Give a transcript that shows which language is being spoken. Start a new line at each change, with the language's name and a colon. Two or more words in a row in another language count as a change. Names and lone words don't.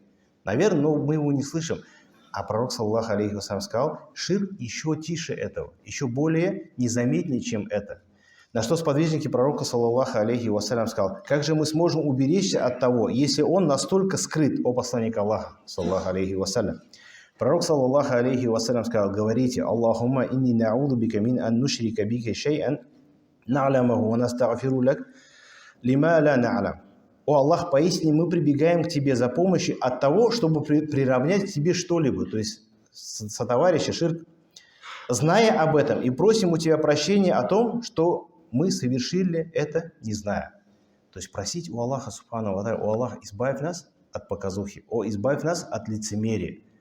Russian: Наверное, но мы его не слышим. А пророк,
Arabic: صلى الله عليه وسلم,
Russian: сказал, ширк еще тише этого, еще более незаметнее, чем это. На что сподвижники пророка,
Arabic: صلى الله عليه وسلم,
Russian: сказал, как же мы сможем уберечься от того, если он настолько скрыт, о посланник Аллаха,
Arabic: صلى الله عليه وسلم.
Russian: Пророк,
Arabic: صلى الله عليه وسلم,
Russian: сказал, говорите,
Arabic: اللهم إني نعوذ بك من أن نشرك بك شيئا نعلمه ونستغفر لك لما لا نعلم.
Russian: О Аллах, поистине мы прибегаем к Тебе за помощью от того, чтобы приравнять к Тебе что-либо, то есть сотоварища, ширк, зная об этом, и просим у Тебя прощения о том, что мы совершили это, не зная. То есть просить у Аллаха,
Arabic: سبحانه وتعالى,
Russian: о Аллах, избавь нас от показухи, избавь нас от лицемерия.